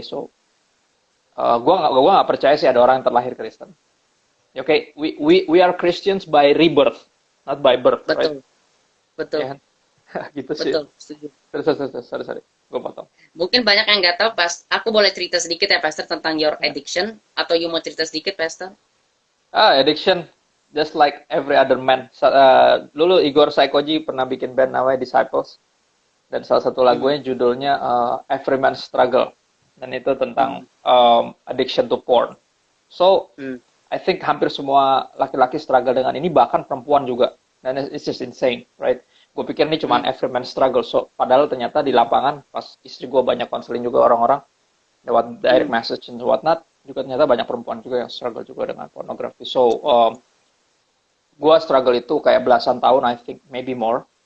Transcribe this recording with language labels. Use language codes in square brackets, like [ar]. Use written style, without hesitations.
[id] So gue nggak percaya sih ada orang yang terlahir Kristen. [en] Oke, we are Christians by rebirth, not by birth, right? [id] betul, betul, Ya kan? Gitu sih. betul, setuju. Sorry, gue potong. Mungkin banyak yang nggak tahu, pas aku boleh cerita sedikit ya, Pastor, tentang your Ya. addiction, atau you mau cerita sedikit, Pastor? [en] Addiction, just like every other man. [id] Dulu Igor Saikoji pernah bikin band namanya Disciples, dan salah satu Hmm, lagunya judulnya Every Man's Struggle. dan itu tentang [en] addiction to porn. [id] So I think hampir semua laki-laki struggle dengan ini, bahkan perempuan juga. Dan [en] it's just insane, right? [id] Gue pikir ini cuma [en] every man struggle. [id] So padahal ternyata di lapangan pas istri gue banyak konseling juga orang-orang lewat direct message [en] and whatnot, [id] juga ternyata banyak perempuan juga yang struggle juga dengan pornografi. So gue struggle itu kayak belasan tahun, [en] I think maybe more.